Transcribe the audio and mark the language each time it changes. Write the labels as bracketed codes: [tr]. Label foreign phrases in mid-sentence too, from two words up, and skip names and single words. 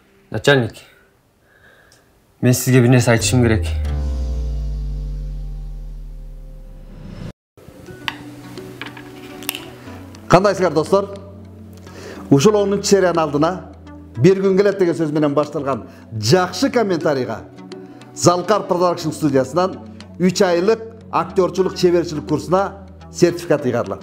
[kk] Начальник, мен сізге bir нәрсе айтышым керек. [ky] Кандайсыңар достор? Ушул 10-чы сериянын алдына бир күн келет деген сөз менен башталган жакшы комментарийга Залкар Продакшн студиясынан 3 айлык актёрчулук чеберчилик курсуна сертификат ыйгарылат.